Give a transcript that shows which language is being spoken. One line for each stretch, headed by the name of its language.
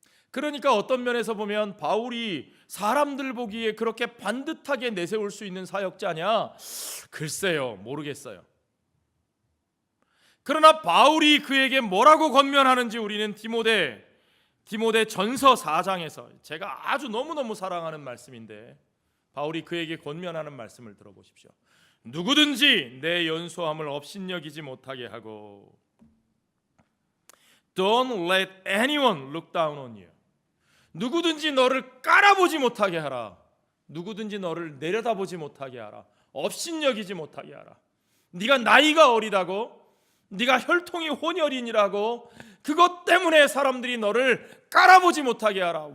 Korean: 그러니까 어떤 면에서 보면 바울이 사람들 보기에 그렇게 반듯하게 내세울 수 있는 사역자냐? 글쎄요, 모르겠어요. 그러나 바울이 그에게 뭐라고 권면하는지 우리는 디모데 전서 4장에서, 제가 아주 너무너무 사랑하는 말씀인데 바울이 그에게 권면하는 말씀을 들어보십시오. 누구든지 내 연소함을 업신여기지 못하게 하고
English: Don't let anyone look down on you.
Korean: 누구든지 너를 깔아보지 못하게 하라. 누구든지 너를 내려다보지 못하게 하라. 업신여기지 못하게 하라. 네가 나이가 어리다고, 네가 혈통이 혼혈인이라고 그것 때문에 사람들이 너를 깔아보지 못하게 하라.